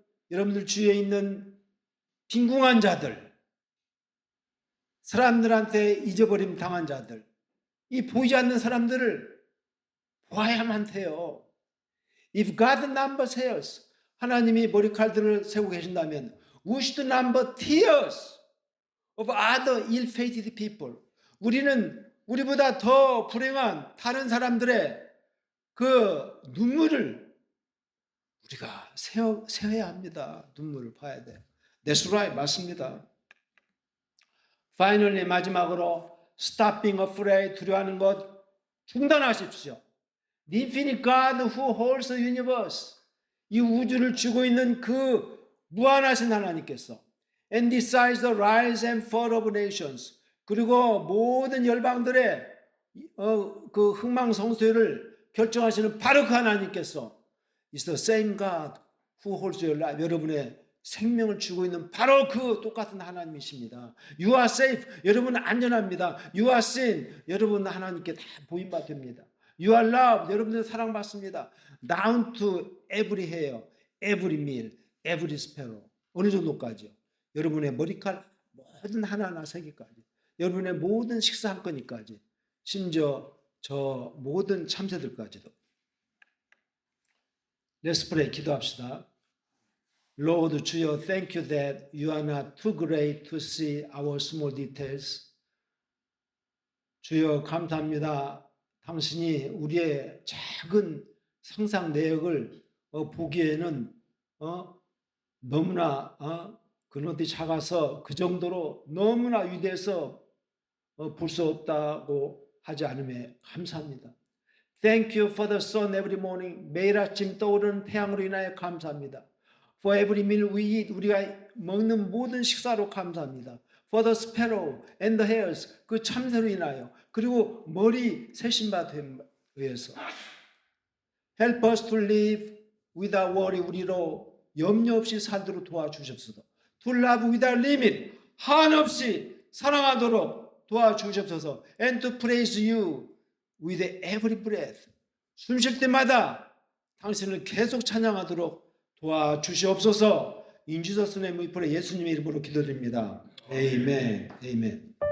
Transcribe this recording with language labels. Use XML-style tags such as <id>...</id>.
<ko>여러분들 주위에 있는 빈궁한 자들, 사람들한테 잊어버림 당한 자들, 이 보이지 않는 사람들을 보아야만 해요.</ko> <en>If God numbers hairs,</en> <ko>하나님이 머리칼들을 세우고 계신다면</ko> <en>we should number tears of other ill-fated people.</en> <ko>우리는 우리보다 더 불행한 다른 사람들의 그 눈물을 우리가 세어야 합니다. 눈물을 봐야 돼.</ko> <en>That's right.</en> <ko>맞습니다.</ko> <en>Finally,</en> <ko>마지막으로</ko> <en>stop being afraid.</en> <ko>두려워하는 것 중단하십시오.</ko> <en>The infinite God who holds the universe.</en> <ko>이 우주를 쥐고 있는 그 무한하신 하나님께서</ko> <en>and decides the rise and fall of nations.</en> <ko>그리고 모든 열방들의 그 흥망성쇠를 결정하시는 바로 그 하나님께서</ko> <en>is the same God who holds your life.</en> <ko>여러분의 생명을 주고 있는 바로 그 똑같은 하나님이십니다.</ko> <en>You are safe.</en> <ko>여러분은 안전합니다.</ko> <en>You are seen.</en> <ko>여러분은 하나님께 다 보임받습니다.</ko> <en>You are loved.</en> <ko>여러분은 사랑받습니다.</ko> <en>Down to every hair, every meal, every sparrow.</en> <ko>어느 정도까지요? 여러분의 머리칼 모든 하나하나 세계까지. 여러분의 모든 식사 한 건까지. 심지어 저 모든 참새들까지도.</ko> <en>Let's pray.</en> <ko>기도합시다.</ko> <en>Lord</en> <ko>주여,</ko> <en>thank you that you are not too great to see our small details.</en> <ko>주여 감사합니다. 당신이 우리의 작은 상상 내역을 보기에는 너무나 그런데 작아서 그 정도로 너무나 위대해서 볼 수 없다고 하지 않음에 감사합니다.</ko> <en>Thank you for the sun every morning.</en> <ko>매일 아침 떠오르는 태양으로 인하여 감사합니다.</ko> <en>For every meal we eat.</en> <ko>우리가 먹는 모든 식사로 감사합니다.</ko> <en>For the sparrow and the hairs.</en> <ko>그 참새로 인하여. 그리고 머리 세신받음에 의해서.</ko> <en>Help us to live without worry.</en> <ko>우리로 염려 없이 살도록 도와주십소서.</ko> <en>To love without limit.</en> <ko>한없이 사랑하도록 도와주십소서.</ko> <en>And to praise you with every breath.</en> <ko>숨 쉴 때마다 당신을 계속 찬양하도록 도와주시옵소서.</ko> <en>In Jesus' name we pray.</en> <ko>예수님의 이름으로 기도드립니다. 아멘. 아멘.</ko>